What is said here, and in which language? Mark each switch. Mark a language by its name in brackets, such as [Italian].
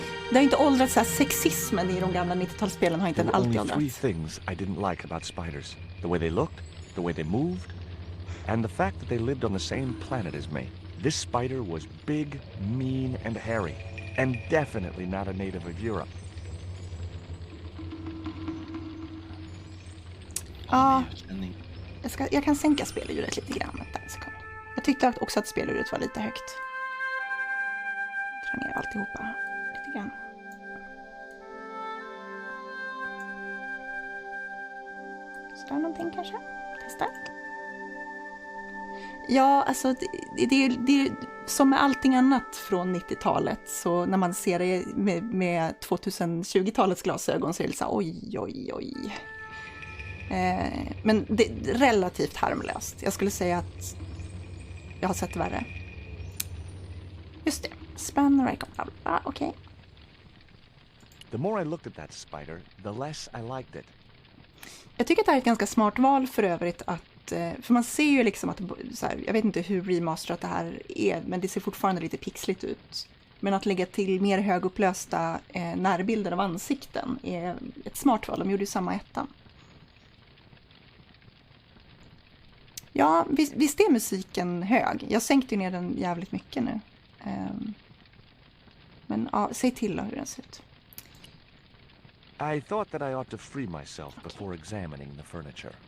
[Swedish] Det har inte åldrats så här, sexismen i de gamla 90-talsspelen har inte alltid åldrats. [English] Only 3 things I didn't like about spiders. The way they looked, the way they moved, and the fact that they lived on the same planet as me. This spider was big, mean, and hairy, and definitely not a native of Europe. [Swedish] Ja, jag kan sänka spelljudet lite grann. Jag tyckte också att spelljudet var lite högt. Dra ner alltihopa lite grann. Sådär någonting kanske. Testa. Ja, alltså det är som med allting annat från 90-talet. Så när man ser det med 2020-talets glasögon så är det så här, oj. Men det är relativt harmlöst. Jag skulle säga att jag har sett värre. Just det. Spanner, okej. [English] The more I looked at that spider, the less I liked it. [Swedish] Jag tycker att det här är ett ganska smart val för övrigt att, för man ser ju liksom att, så här, jag vet inte hur remasterat det här är, men det ser fortfarande lite pixligt ut. Men att lägga till mer högupplösta närbilder av ansikten är ett smart val. De gjorde ju samma ettan. Ja, visst är musiken hög. Jag sänkte ner den jävligt mycket nu. Men ja, säg till då hur den ser ut. [English] I thought that I ought to free myself before examining the furniture.